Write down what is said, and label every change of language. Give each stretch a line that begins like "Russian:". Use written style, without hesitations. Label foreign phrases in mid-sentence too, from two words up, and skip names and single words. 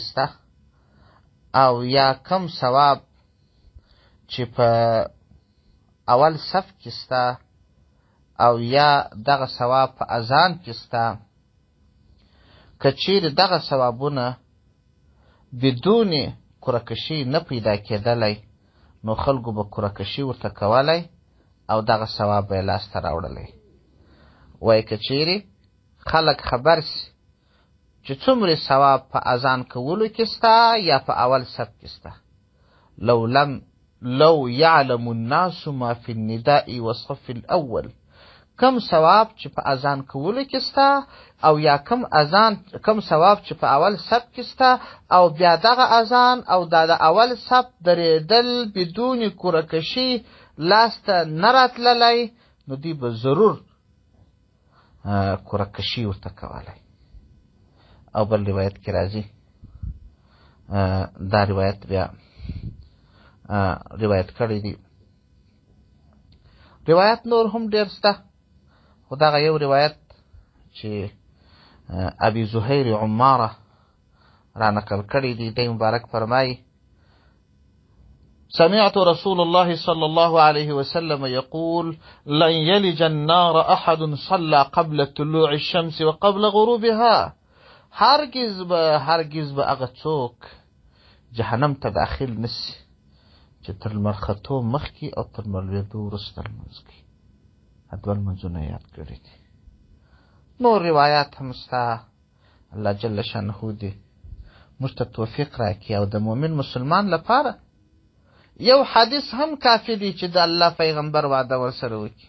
Pashto: سته او یا کم ثواب چې په اول صف کې سته او یا دغه ثواب په اذان کې سته، که چیرې دغه ثوابونه بدون قرهکشي نه پیدا کېدلی نو خلکو به قرهکشي ورته کولی او دغه ثواب به یې لاسته راوړلی. وایي که چیرې خلک خبر سي چې څومره ثواب په اذان کولو کې سته یا په اول صف کې سته،
Arabic: لو يعلم الناس ما في النداء والصف الأول،
Pashto: کم ثواب چې په اذان کولو کې سته او یا کم ثواب چې په اول صف کې سته او بیا دغه اذان او د اول صف درېدل بدون قرهکشي لاسته نه راتللی نو دوی به ضرور قرهکشي ورته کولی. او بل روایت کې راځي، دا روایت بیا روایت کړی دی. روایت نور هم ډېر سته، خو دغه یو روایت چې ابي زهير عماره را نقل کړی دی، دی مبارک فرمایي
Arabic: سمعت رسول الله صلى الله عليه وسلم يقول لن يلج النار أحد صلى قبل طلوع الشمس وقبل غروبها.
Pashto: هرگز به هغه څوک جهنم ته داخل نسی چې تر لمر ختو مخکې او تر لمر لوېدو وروسته لمونځ کوي. دوه لمونځونه یاد کړي دي. نور روایات هم سته، الله جل شانه دې موږ ته توفیق راکړي او د مؤمن مسلمان لپاره یو حدیث هم کافي دی چې د الله پیغمبر وعده ورسره وکړي.